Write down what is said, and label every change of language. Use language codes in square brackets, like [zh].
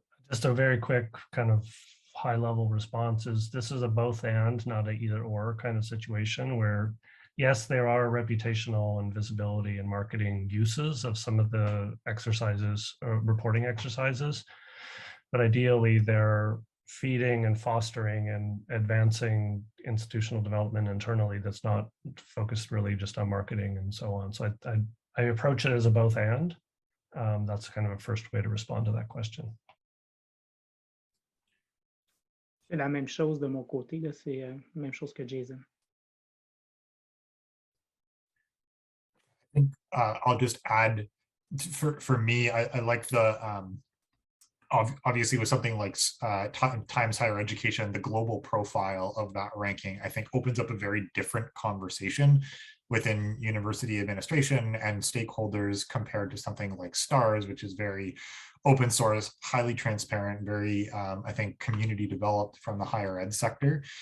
[en] Just a very quick kind of high-level response is this is a both and, not a either or kind of situation where, yes, there are reputational and visibility and marketing uses of some of the exercises, reporting exercises, but ideally they're feeding and fostering and advancing institutional development internally that's not focused really just on marketing and so on. So I approach it as a both and. That's kind of a first way to respond to that question. [fr] C'est la même chose de mon côté, c'est la même chose que Jason. [en] I think I'll just add, for me, I like the, obviously with something like Times Higher Education, the global profile of that ranking, I think opens up a very different conversation within university administration and stakeholders compared to something like STARS, which is very open source, highly transparent, very, I think, community developed from the higher ed sector.